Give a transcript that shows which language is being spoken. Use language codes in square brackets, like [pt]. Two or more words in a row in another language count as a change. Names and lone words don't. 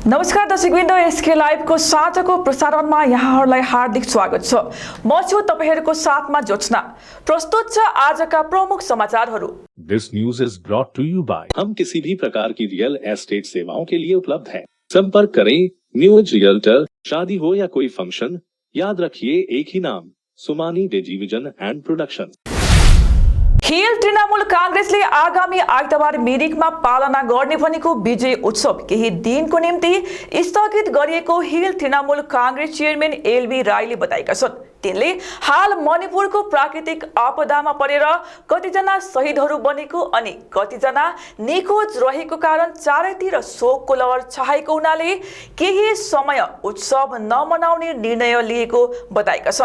[ne] नमस्कार दर्शकवृन्द, एसके लाइभको साँझको प्रसारणमा यहाँहरूलाई हार्दिक स्वागत छ। म छु तपाईहरुको साथमा जोत्सना। प्रस्तुत छ आजका प्रमुख समाचारहरू। [en] This news is brought to you by [hi] हम किसी भी प्रकार की रियल एस्टेट सेवाओं के लिए उपलब्ध हैं। संपर्क करें न्यू एज रियल्टर। शादी हो या कोई फंक्शन, याद रखिए एक ही नाम, सुमानी डिजिविजन एंड प्रोडक्शन। [ne] हिल तृणमूल कांग्रेसले आगामी आइतबार मिरिकमा पालना गर्ने भनेको विजय उत्सव केही दिनको निम्ति स्थगित गरिएको हिल तृणमूल कांग्रेस चेयरम्यान एलबी राईले बताएका छन्। तिनले हाल मणिपुरको प्राकृतिक आपदामा परेर कतिजना शहीदहरू बनेको अनि कतिजना निखोज रहेको कारण चारैतिर शोकको लहर छाएको हुनाले केही समय उत्सव नमनाउने निर्णय लिएको बताएका छन्।